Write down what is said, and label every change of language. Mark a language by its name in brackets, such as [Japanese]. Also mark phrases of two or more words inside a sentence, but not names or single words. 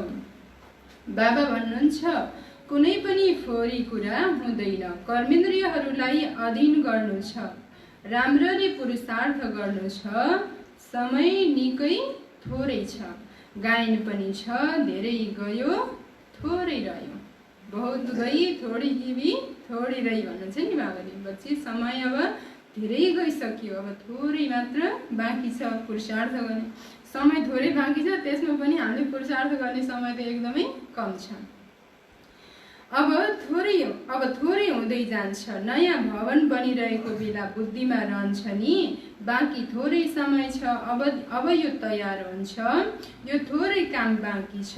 [Nepali] बाबा भन्नुहुन्छ कुनै पनि फोरी कुरा हुँदैन, कर्मेन्द्रियहरूलाई अधीन गर्नु छ, राम्ररी पुरुषार्थ गर्नु छ। समय निकै थोरै छ, गायन पनि छ, धेरै गयो थोरै रह्यो, [Hindi] बहुत गई थोड़ी जीवी थोड़ी रही [Nepali] भन्नुहुन्छ नि बाबाले। बच्ची समय अब धेरै गइसक्यो, अब थोरै मात्र बाँकी छ पुरुषार्थ गर्ने। समय थोरै बाँकी छ, त्यसमा पनि हामीले पुरुषार्थ गर्ने समय त एकदमै कम छ। अब थोरै हुँदै जान्छ, नयाँ भवन बनिरहेको बेला बुद्धिमा रहन्छ नि, बाँकी थोरै समय छ, अब यो तयार हुन्छ, यो थोरै काम बाँकी छ।